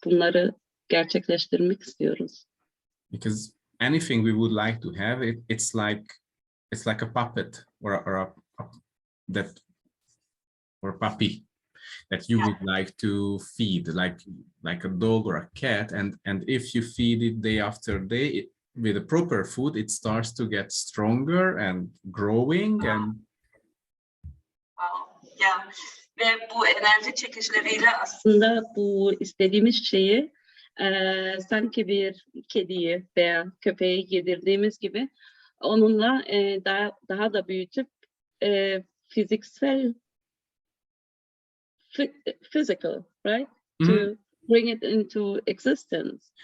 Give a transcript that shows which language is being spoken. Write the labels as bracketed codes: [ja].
[tr] Bunları gerçekleştirmek istiyoruz. [en] Because anything we would like to have, it's like a puppet or a puppy that you would like to feed, like a dog or a cat, and if you feed it day after day with the proper food, it starts to get stronger and growing. And yeah. [tr] Ve bu enerji çekişleriyle aslında bu istediğimiz şeyi sanki bir kediyi veya köpeği yedirdiğimiz gibi onunla daha da büyütüp fiziksel [en] physical, right? To bring it into existence.